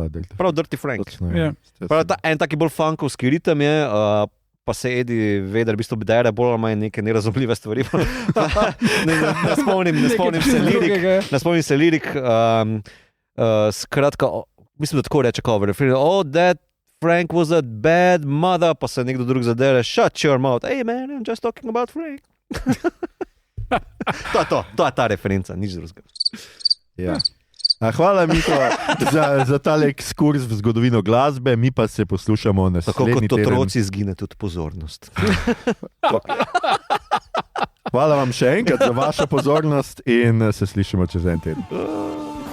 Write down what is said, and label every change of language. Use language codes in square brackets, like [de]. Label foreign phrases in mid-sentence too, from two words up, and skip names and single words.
[sl] Prav Dirty Frank. Točno, Ja. Prav en taki bolj funkovski ritem je, pa se Eddie Vedder v bistvu bdere bolj ali manj neke nerazumljive stvari. ne spomnim se lirik. Skratka, mislim, da tako reče cover. [en] Oh, that Frank was a bad mother, [sl] pa se nekdo drug zadere. [en] Shut your mouth. Hey man, I'm just talking about Frank. [sl] To je ta referenca, nič drugega. Ja. Hvala, Mito, za tale ekskurs v zgodovino glasbe, mi pa se poslušamo naslednji teden. Tako kot otroci izgine tudi pozornost. Hvala vam še enkrat za vašo pozornost in se slišimo čez en teden.